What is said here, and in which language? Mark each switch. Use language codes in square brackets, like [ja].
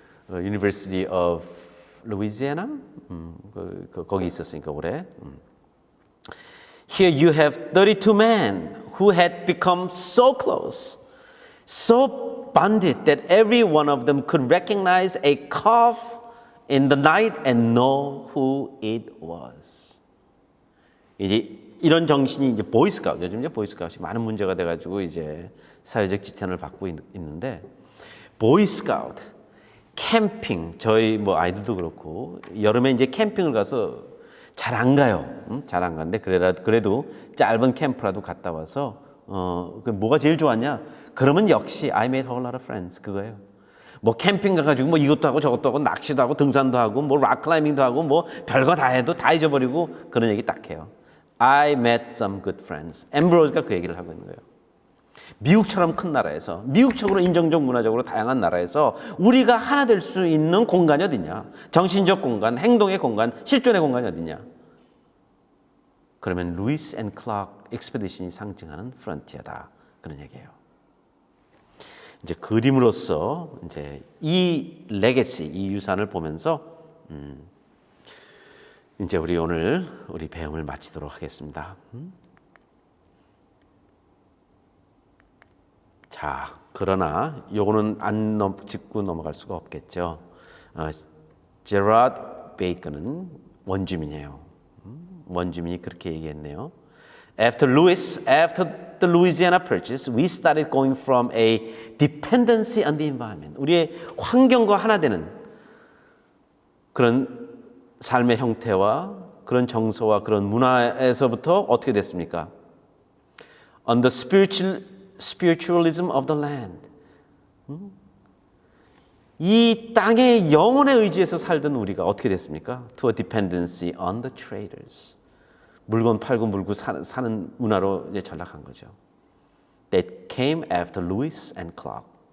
[ko] University of Louisiana 거기 있었으니까 올해. [en] Here you have 32 men who had become so close, so bonded that every one of them could recognize a cough in the night and know who it was. [ko] 이제 이런 정신이 이제 보이스카우트, 요즘 이제 보이스카우트이 많은 문제가 돼가지고 이제 사회적 지탄을 받고 있는데, 보이스카우트, 캠핑, 저희 아이들도 그렇고 여름에 이제 캠핑을 가서 잘 안 가요. 잘 안 가는데 그래도 짧은 캠프라도 갔다 와서 뭐가 제일 좋았냐? 그러면 역시 [en] I made a whole lot of friends [ko] 그거예요. 캠핑 가가지고 이것도 하고 저것도 하고 낚시도 하고 등산도 하고 락클라이밍도 하고 별거 다 해도 다 잊어버리고 그런 얘기 딱 해요. [en] I met some good friends. [ko] 앰브로스가 그 얘기를 하고 있는 거예요. 미국처럼 큰 나라에서, 미국적으로 인정적 문화적으로 다양한 나라에서 우리가 하나 될 수 있는 공간이 어디냐? 정신적 공간, 행동의 공간, 실존의 공간이 어디냐? 그러면 루이스 앤 클락 익스페디션이 상징하는 프론티어다. 그런 얘기예요. 이제 그림으로써 이제 이 레게시, 이 유산을 보면서 이제 우리 오늘 우리 배움을 마치도록 하겠습니다. 자, 그러나 요거는 안 짚고 넘어갈 수가 없겠죠. 제라드 베이컨은 원주민이에요. 원주민이 그렇게 얘기했네요. [en] After the Louisiana Purchase, we started going from a dependency on the environment. [ko] 우리의 환경과 하나 되는 그런 삶의 형태와 그런 정서와 그런 문화에서부터 어떻게 됐습니까? [en] On the spiritualism of the land. [ko] 이 땅의 영혼에 의지해서 살던 우리가 어떻게 됐습니까? [en] To a dependency on the traders. [ko] 물건 팔고 물고 사는 문화로 이제 전락한 거죠. [en] That came after Lewis and Clark.